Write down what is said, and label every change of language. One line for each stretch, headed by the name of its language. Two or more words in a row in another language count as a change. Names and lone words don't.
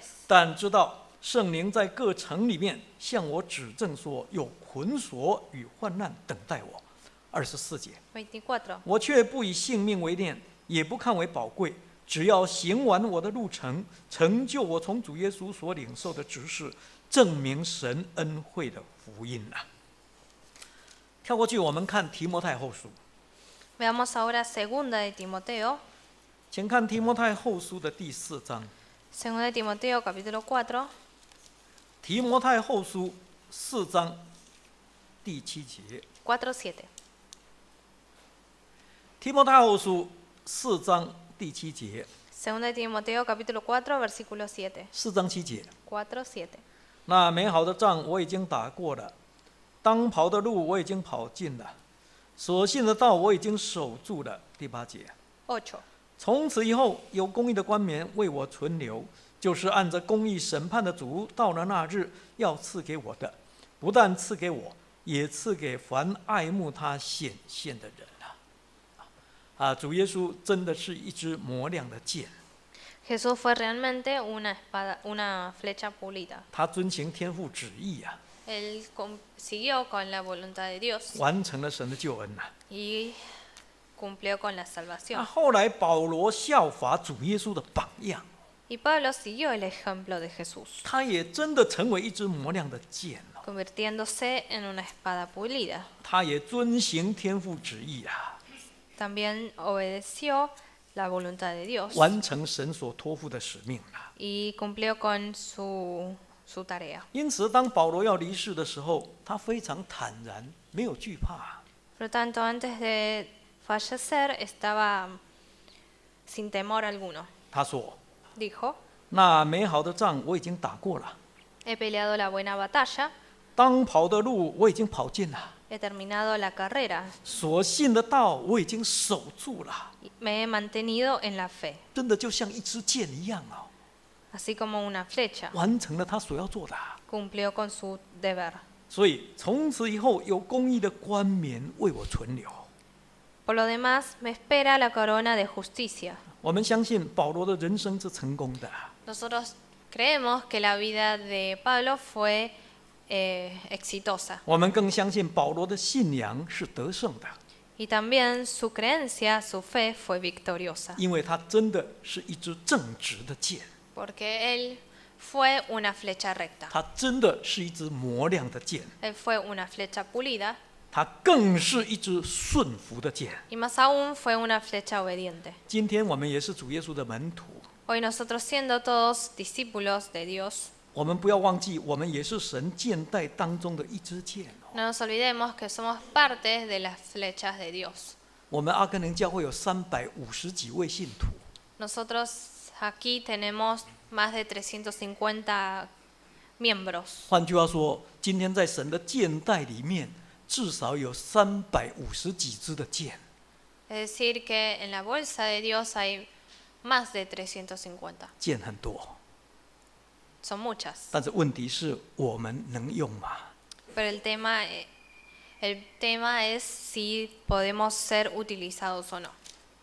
Chinese: 但知道圣灵在各城里面向我指证说，有捆锁与患难等待我。24节， 24. 我却不以性命为念，也不看为宝贵，只要行完我的路程，成就我从主耶稣所领受的职事，证明神恩惠的福音啊。跳过去，我们看提摩太后书，
Spanish: Veamos ahora segunda de Timoteo.
Chinese: 请看提摩太后书的第4章。
Spanish: Segunda de Timoteo, capítulo 4.
Chinese: 提摩太后书4章第7节。
Spanish: 4:7.
Chinese: 提摩太后书4章第7节。
Spanish: Segunda de Timoteo, capítulo 4, versículo 7.
Chinese: 4 章7节。
Spanish: 4:7.
Chinese: 那美好的仗我已经打过了，当跑的路我已经跑尽了，所信的道我已经守住了。第8节。
Spanish: 8.
Chinese: 从此以后，有公义的冠冕为我存留，就是按着公义审判的主到了那日要赐给我的，不但赐给我，也赐给凡爱慕他显现的人啊！主耶稣真的是一支磨亮的剑，
Spanish: Jesús fue realmente una espada, una flecha pulida.
Chinese: 他遵行天父旨意啊，
Spanish: Él siguió con la voluntad de Dios
Chinese: 完成了神的救恩啊！
Spanish: y cumplió con la
Chinese: 那
Spanish: salvación.
Chinese: 后来保罗效法主耶稣的榜样，
Spanish: Y Pablo siguió el ejemplo de Jesús,
Chinese: 他也真的成为一支磨亮的剑哦，
Spanish: convirtiéndose en una espada pulida.
Chinese: 他也遵行天父旨意啊，
Spanish: También obedeció la voluntad de Dios
Chinese: 完成神所托付的使命啊！
Spanish: y cumplió con su tarea.
Chinese: 因此，当保罗要离世的时候，他非常坦然，没有惧怕。
Spanish: Por lo tanto, antes de fallecer estaba sin temor alguno.
Chinese: 他说
Spanish: Dijo,
Chinese: 那美好的仗我已经打过了，
Spanish: he peleado la buena batalla,
Chinese: 当跑的路我已经跑尽了，
Spanish: he terminado la carrera,
Chinese: 所信的道我已经守住了。
Spanish: y me he mantenido en la fe,
Chinese: 真的就像一支箭一样哦，
Spanish: así como una flecha.
Chinese: 完成了他所要做的。
Spanish: Cumplió con su deber.
Chinese: 所以从此以后，有公义的冠冕为我存留。
Spanish: Por lo demás, me espera la corona de justicia.
Chinese: 我们相信保罗的人生是成功的，
Spanish: Nosotros creemos que la vida de Pablo fue exitosa.
Chinese: 我们更相信保罗的信仰是得胜的，
Spanish: Y también su creencia, su fe fue victoriosa.
Chinese: 因为他真的是一支正直的箭。
Spanish: Porque él fue una flecha recta.
Chinese: 它真的是一支磨亮的剑，
Spanish: Él fue una flecha pulida.
Chinese: 它更是一支顺服的剑。
Spanish: Y más aún fue una flecha obediente.
Chinese: 今天我们也是主耶稣的门徒，
Spanish: Hoy nosotros siendo todos discípulos de Dios,
Chinese: 我们不要忘记，我们也是神箭袋当中的一支箭哦。
Spanish: no nos olvidemos que somos parte de las flechas de Dios.
Chinese: 我们阿根廷教会有350几位信徒，
Spanish: Nosotros aquí tenemos más de 350 miembros.
Chinese: 换句话说，今天在神的箭袋里面，至少有350几支的箭。
Spanish: Es decir, que en la bolsa de Dios hay más de 350.
Chinese: 箭很多，
Spanish: Son muchas.
Chinese: 但是问题是我们能用吗？
Spanish: Pero el tema es si podemos ser utilizados o no.